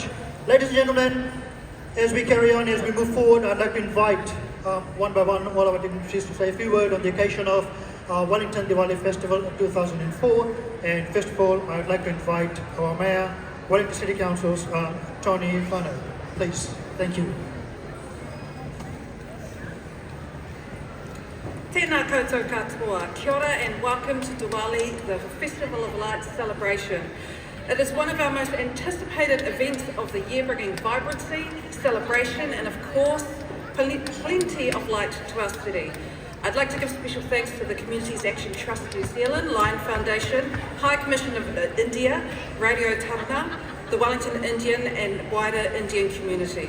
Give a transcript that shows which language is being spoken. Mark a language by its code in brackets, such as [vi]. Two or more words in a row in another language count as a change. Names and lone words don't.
[en] Ladies and gentlemen, as we carry on, as we move forward, I'd like to invite one by one all of our dignitaries to say a few words on the occasion of Wellington Diwali Festival of 2004. And first of all, I'd like to invite our Mayor, Wellington City Council's Tony Whānau. Please, thank you. [mi] Tēnā koutou katoa, kia ora [en] and welcome to Diwali, the Festival of Lights celebration. It is one of our most anticipated events of the year, bringing vibrancy, celebration and of course, plenty of light to our city. I'd like to give special thanks to the Communities Action Trust New Zealand, Lion Foundation, High Commission of India, Radio Tarana, the Wellington Indian and wider Indian community.